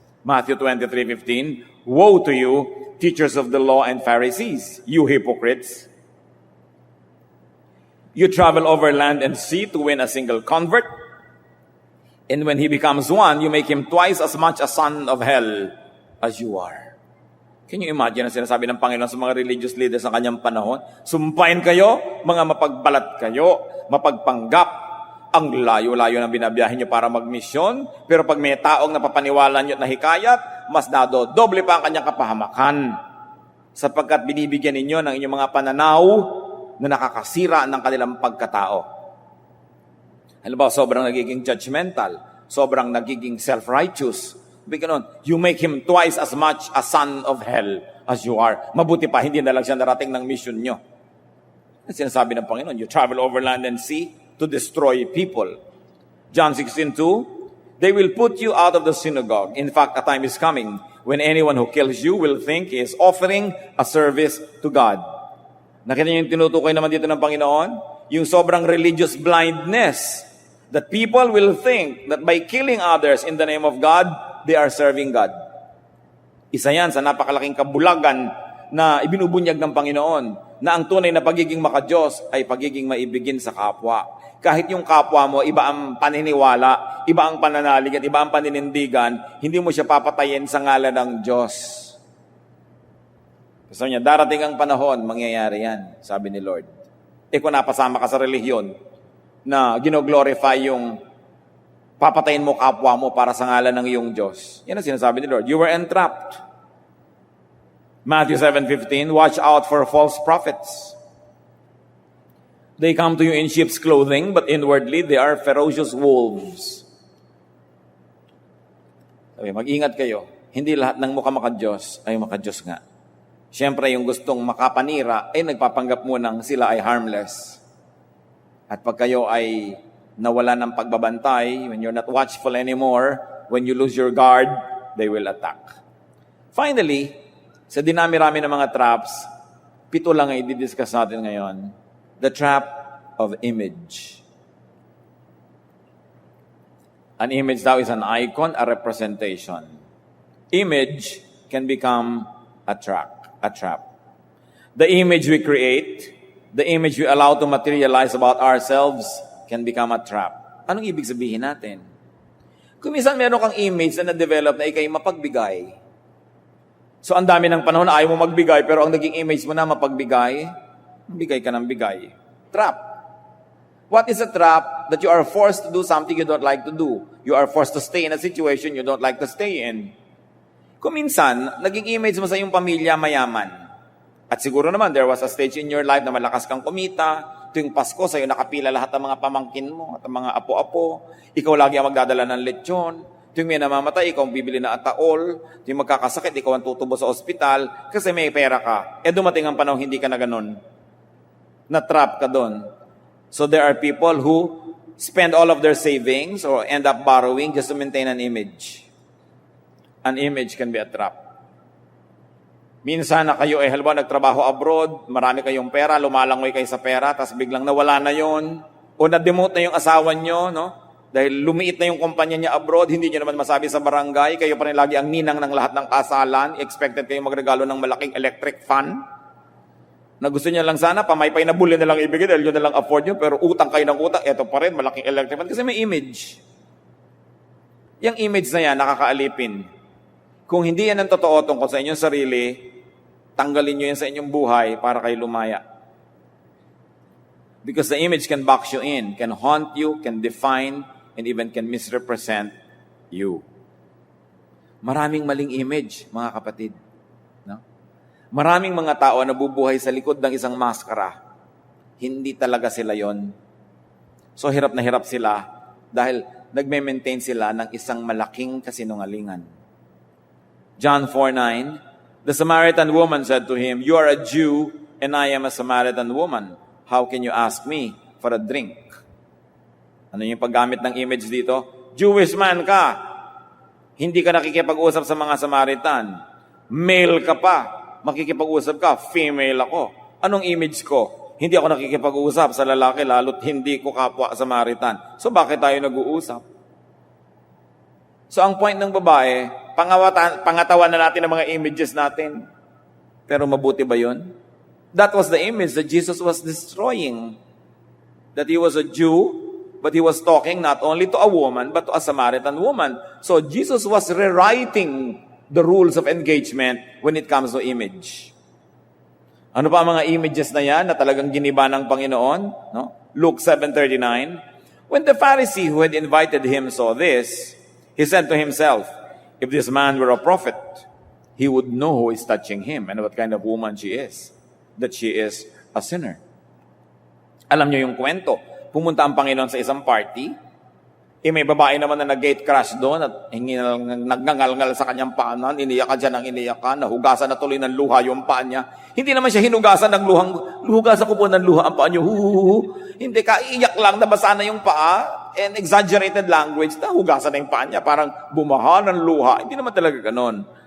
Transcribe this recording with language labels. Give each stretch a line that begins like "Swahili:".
English: Matthew 23:15, woe to you, teachers of the law and Pharisees, you hypocrites! You travel over land and sea to win a single convert, and when he becomes one, you make him twice as much a son of hell as you are. Can you imagine
Filipino: ang sinasabi ng Panginoon sa mga religious leaders sa kanyang panahon? Sumpain kayo, mga mapagbalat kayo, mapagpanggap. Ang layo-layo na binabiyahin nyo para magmisyon, pero pag may taong napapaniwala nyo at nahikayat, mas doble pa ang kanyang kapahamakan. Sapagkat binibigyan ninyo ng inyong mga pananaw na nakakasira ng kanilang pagkatao. Halimbawa, sobrang nagiging judgmental, sobrang nagiging self-righteous.
English: You make him twice as much a son of hell as you are.
Filipino: Mabuti pa, hindi na lang siya narating ng mission nyo. Sinasabi ng Panginoon,
English: you travel over land and sea to destroy people. John 16:2, they will put you out of the synagogue. In fact, a time is coming when anyone who kills you will think he is offering a service to God.
Filipino: Nakita niyo yung tinutukoy naman dito ng Panginoon? Yung sobrang
English: religious blindness that people will think that by killing others in the name of God, they are serving God.
Filipino: Isa yan sa napakalaking kabulagan na ibinubunyag ng Panginoon na ang tunay na pagiging makadiyos ay pagiging maibigin sa kapwa. Kahit yung kapwa mo, iba ang paniniwala, iba ang pananalig at iba ang paninindigan, hindi mo siya papatayin sa ngalan ng Diyos. Gusto niya, darating ang panahon, mangyayari yan, sabi ni Lord. Kung napasama ka sa relihiyon na gino-glorify yung papatayin mo kapwa mo para sa ngalan ng iyong Diyos. Yan ang sinasabi ni Lord.
English: You were entrapped. Matthew 7:15, watch out for false prophets. They come to you in sheep's clothing, but inwardly they are ferocious wolves.
Filipino: Sabi, mag-ingat kayo. Hindi lahat ng mukha makadiyos ay makadiyos nga. Siyempre, yung gustong makapanira ay nagpapanggap mo nang sila ay harmless. At pag kayo ay nawala ng pagbabantay,
English: when you're not watchful anymore, when you lose your guard, they will attack.
Filipino: Finally, sa dinami-rami ng mga traps, 7 lang ay i-discuss natin ngayon.
English: The trap of image. An image daw is an icon, a representation. Image can become a trap. The image we create, the image we allow to materialize about ourselves can become a trap.
Filipino: Anong ibig sabihin natin? Kung minsan meron kang image na na-develop na ikay mapagbigay. So ang dami ng panahon na ayaw mo magbigay, pero ang naging image mo na mapagbigay, bigay ka ng bigay.
English: Trap. What is a trap? That you are forced to do something you don't like to do. You are forced to stay in a situation you don't like to stay in.
Filipino: Kung minsan, naging image mo sa iyong pamilya mayaman. At siguro naman,
English: there was a stage in your life
Filipino: na malakas kang kumita. Tuwing Pasko, sa'yo nakapila lahat ng mga pamangkin mo at ang mga apo-apo. Ikaw lagi ang magdadala ng lechon. Tuwing may namamatay, ikaw ang bibili na ataol. Tuwing magkakasakit, ikaw ang tutubo sa ospital kasi may pera ka. Dumating ang panahon, hindi ka na ganun. Na-trap ka doon.
English: So there are people who spend all of their savings or end up borrowing just to maintain an image. An image can be a trap.
Filipino: Minsan na kayo halimbawa nagtrabaho abroad, marami kayong pera, lumalangoy kayo sa pera, tapos biglang nawala na yon o na-demote na yung asawa nyo, no? Dahil lumiit na yung kumpanya niya abroad, hindi nyo naman masabi sa barangay, kayo pa rin lagi ang ninang ng lahat ng kasalan, expected kayo magregalo ng malaking electric fan, na gusto niya lang sana, pamaypay na bulin na lang ibigay dahil yun na lang afford nyo, pero utang kayo ng utang, eto pa rin, malaking electric fan, kasi may image. Yung image na yan, nakakaalipin. Kung hindi yan ang totoo tungkol sa inyong sarili, tanggalin nyo yan sa inyong buhay para kayo lumaya.
English: Because the image can box you in, can haunt you, can define, and even can misrepresent you.
Filipino: Maraming maling image, mga kapatid. No? Maraming mga tao na bubuhay sa likod ng isang maskara. Hindi talaga sila yon. So hirap na hirap sila dahil nagme-maintain sila ng isang malaking kasinungalingan.
English: John 4:9, the Samaritan woman said to him, "You are a Jew, and I am a Samaritan woman. How can you ask me for a drink?"
Filipino: Ano yung paggamit ng image dito? Jewish man ka. Hindi ka nakikipag-usap sa mga Samaritan. Male ka pa. Makikipag-usap ka. Female ako. Anong image ko? Hindi ako nakikipag-usap sa lalaki, lalo't hindi ko kapwa Samaritan. So bakit tayo nag-uusap? So ang point ng babae, pangatawan na natin ang mga images natin. Pero mabuti ba yun?
English: That was the image that Jesus was destroying. That he was a Jew, but he was talking not only to a woman, but to a Samaritan woman. So Jesus was rewriting the rules of engagement when it comes to image.
Filipino: Ano pa ang mga images na yan na talagang giniba ng Panginoon?
English: No? Luke 7:39. When the Pharisee who had invited him saw this, he said to himself, if this man were a prophet, he would know who is touching him and what kind of woman she is, that she is a sinner.
Filipino: Alam niyo yung kwento. Pumunta ang Panginoon sa isang party, may babae naman na nag-gate crash doon at nagngangal-ngal sa kanyang paanan, iniyakan siya ng iniyakan, nahugasan na tuloy ng luha yung paa niya. Hindi naman siya hinugasan ng hugasan ko po ng luha ang paa niyo, Hindi, kaiyak lang, nabasa na yung paa,
English: and exaggerated language,
Filipino: nahugasan na yung paa niya, parang bumaha ng luha. Hindi naman talaga ganon.